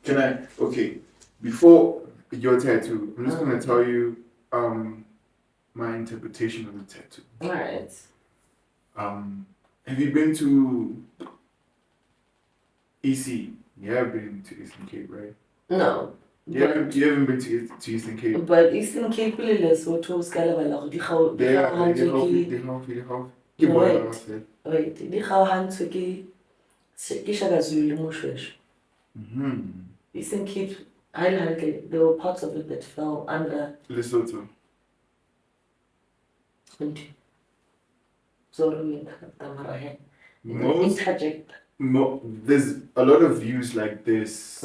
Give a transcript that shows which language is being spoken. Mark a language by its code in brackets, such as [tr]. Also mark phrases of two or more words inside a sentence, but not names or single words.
[en] Before your tattoo, I'm just gonna tell you my interpretation of the tattoo. Alright. Have you been to EC? You have been to Eastern Cape, right? No. You haven't been to Eastern Cape. [st] But Eastern Cape le Lesotho ska lebala di kgao [en] They wait, [st] di kgaohantswe ke Shaka Zulu le Moshweshwe. [en] Eastern Cape, there were parts of it that fell under Lesotho. Sorry, interject. There's a lot of views like this.